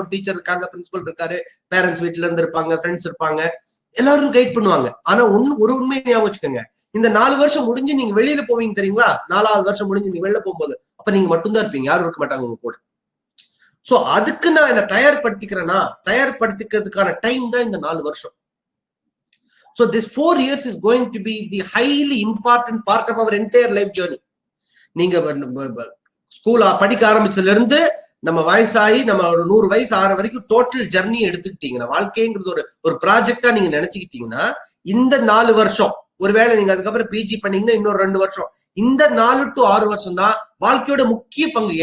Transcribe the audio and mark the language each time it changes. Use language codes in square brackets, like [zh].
[ta] ஒரு டீச்சர் இருக்காங்க, பிரின்சிபல் இருக்காரு, பேரண்ட்ஸ் வீட்டுல இருந்து இருப்பாங்க, ஃப்ரெண்ட்ஸ் இருப்பாங்க, எல்லாரும் கைட் பண்ணுவாங்க. ஆனா ஒரு உண்மையை ஞாபகம் வச்சுக்கோங்க, இந்த 4 வருஷம் முடிஞ்சு நீங்க வெளியில போவீங்க தெரியுங்களா? 4வது வருஷம் முடிஞ்சு நீங்க வெளில போகும்போது அப்ப நீங்க மட்டும்தான் இருப்பீங்க, யாரும் இருக்க மாட்டாங்க உங்க கூட. சோ அதுக்கு நான் என்ன தயார்படுத்திக்கிறதுக்கான டைம் தான் இந்த 4 வருஷம். [en] So this 4 years is going to be the highly important part of our entire life journey. [ta] நீங்க ஸ்கூல் படிக்க ஆரம்பிச்சதுல இருந்து நம்ம வயசாகி நம்ம ஒரு 100 வயசு ஆற வரைக்கும் டோட்டல் ஜர்னி எடுத்துக்கிட்டீங்கன்னா, வாழ்க்கைங்கிறது ஒரு ப்ராஜெக்டா நீங்க நினைச்சுக்கிட்டீங்கன்னா, இந்த 4 வருஷம், ஒருவேளை நீங்க அதுக்கப்புறம் பிஜி பண்ணீங்கன்னா இன்னொரு 2 வருஷம், இந்த 4 to 6 வருஷம் தான் வாழ்க்கையோட முக்கிய பங்கு.